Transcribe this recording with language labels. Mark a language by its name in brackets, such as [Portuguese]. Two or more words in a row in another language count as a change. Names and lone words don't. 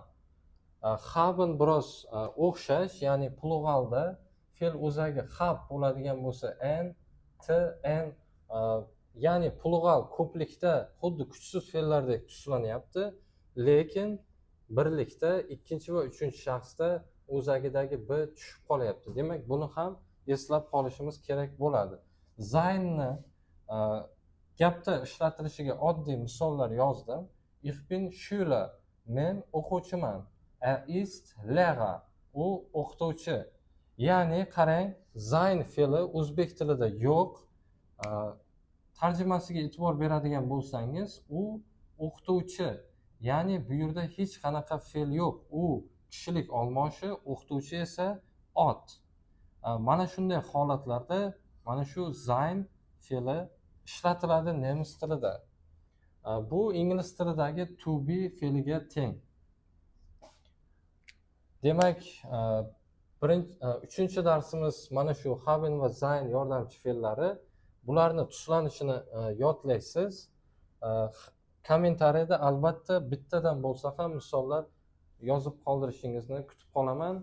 [Uzbek] Haben biroz o'xshash, ya'ni pluralda fe'l o'zagi hab bo'ladigan bo'lsa n, t, n, ya'ni plural ko'plikda xuddi kuchsiz fe'llardek tuslanyapti, lekin birlikda ikkinchi va uchinchi shaxsda o'zagidagi b tushib qolyapti. Demak, buni ham eslab qolishimiz kerak bo'ladi. Zaynni gapda ishlatilishiga oddiy misollar yozdim. [German] Ich bin Schüler, [Uzbek] men o'quvchiman. [German] Er ist Lehrer, [Uzbek] u o'qituvchi. Ya'ni qarang, sein fe'li o'zbek tilida yo'q. Tarjimasiga e'tibor beradigan bo'lsangiz, u o'qituvchi. Ya'ni bu yerda hech qanaqa fe'l yo'q. U kishilik olmoshi, o'qituvchi esa ot. Mana shunday holatlarda mana shu sein fe'li ishlatiladi nemis tilida. Bu ingliz tilidagi [English] to be [Uzbek] fe'liga teng. Demak, uchinchi darsimiz mana shu haben va sein yordamchi fe'llari. Bularni tuslanishini yodlaysiz. Kommentariyada albatta bittadan bo'lsa ham misollar yozib qoldirishingizni kutib qolaman.